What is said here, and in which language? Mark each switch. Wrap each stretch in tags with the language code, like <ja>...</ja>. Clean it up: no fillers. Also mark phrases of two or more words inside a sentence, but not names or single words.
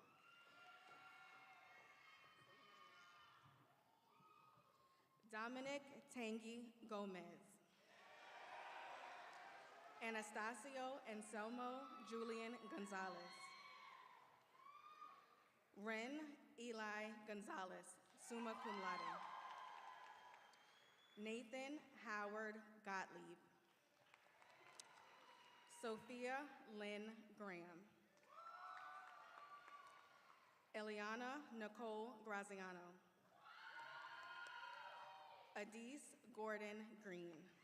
<en>Dominic Tangi Gomez. Anastasio Anselmo Julian Gonzalez. Ren Eli Gonzalez,</en> <la>summa cum laude.</la> <en>Nathan Howard Gottlieb. Sophia Lynn Graham. Eliana Nicole Graziano. Adise Gordon Green.</en>